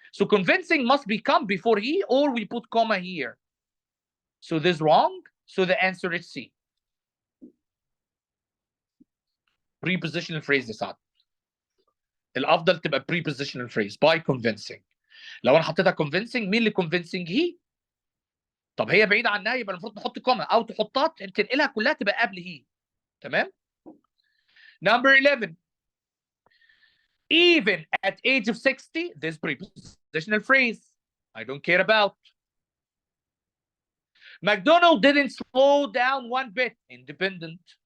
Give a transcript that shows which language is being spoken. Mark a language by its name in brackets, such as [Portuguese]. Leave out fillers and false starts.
[English] So convincing must become before he, or we put comma here. So this is wrong. So the answer is C. Prepositional phrase [Arabic] يا سعد. الأفضل تبقى [English] prepositional phrase by convincing. [Arabic] لو أنا حطيتها convincing، مين اللي convincing؟ هي. طب هي بعيدة عنها يبقى المفروض نحط كوما أو تحطها تنقلها كلها تبقى قبل هي. تمام؟ [English] Number 11. Even at age of 60, this prepositional phrase I don't care about. McDonald didn't slow down one bit. Independent.